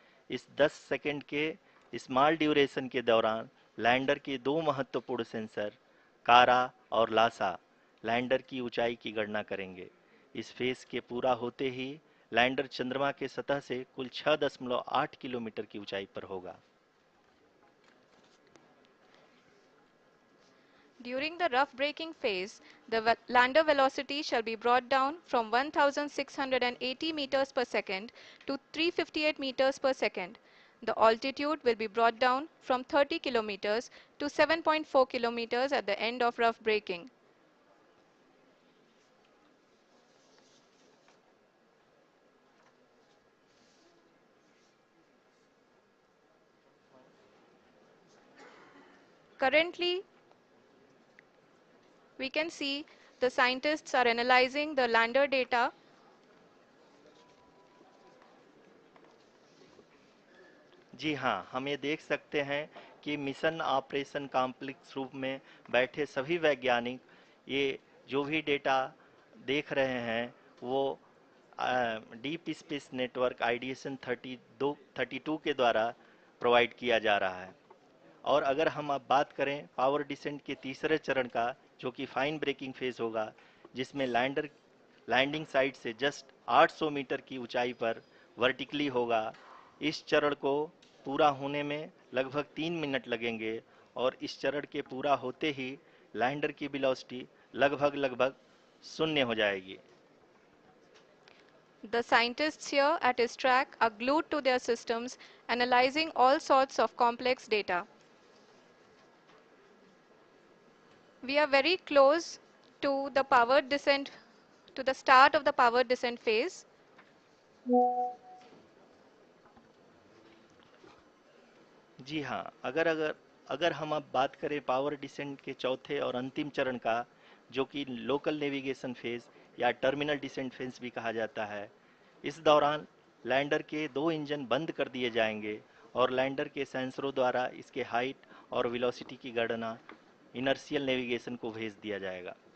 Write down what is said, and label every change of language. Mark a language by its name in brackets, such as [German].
[Hindi] इस 10 सेकंड के small duration के दौरान लैंडर के दो महत्वपूर्ण सेंसर कारा और लासा लैंडर की ऊंचाई की गणना करेंगे। इस फेज के पूरा होते ही लैंडर चंद्रमा के सतह से कुल 6.8 किलोमीटर की ऊंचाई पर होगा। [English] During the rough braking phase, the lander velocity shall be brought down from 1680 meters per second to 358 meters per second. The altitude will be brought down from 30 kilometers to 7.4 kilometers at the end of rough braking. Currently, we can see the scientists are analyzing the lander data. [Hindi] जी हाँ, हम ये देख सकते हैं कि mission operation complex रूप में बैठे सभी वैज्ञानिक ये जो भी डेटा देख रहे हैं वो डीप स्पेस नेटवर्क आईडीएसन 32 के द्वारा प्रोवाइड किया जा रहा है। और अगर हम अब बात करें पावर डिसेंट के तीसरे चरण का, जो कि फाइन ब्रेकिंग फेज होगा, जिसमें लैंडर लैंडिंग साइट से जस्ट 800 मीटर की ऊंचाई पर वर्टिकली होगा। इस चरण को पूरा होने में लगभग 3 मिनट लगेंगे और इस चरण के पूरा होते ही लैंडर की वेलोसिटी लगभग लगभग शून्य हो जाएगी। [English] The scientists here at ISRO are glued to their systems, analyzing all sorts of complex data. We are very close to the power descent, to the start of the power descent phase. [Hindi] जी हाँ, अगर अगर अगर हम अब बात करें power descent के चौथे और अंतिम चरण का, जो कि लोकल नेविगेशन फेज या टर्मिनल डिसेंट फेज भी कहा जाता है, इस दौरान लैंडर के दो इंजन बंद कर दिए जाएंगे और लैंडर के सेंसरों द्वारा इसके हाइट और वेलोसिटी की गणना इनर्शियल नेविगेशन को भेज दिया जाएगा।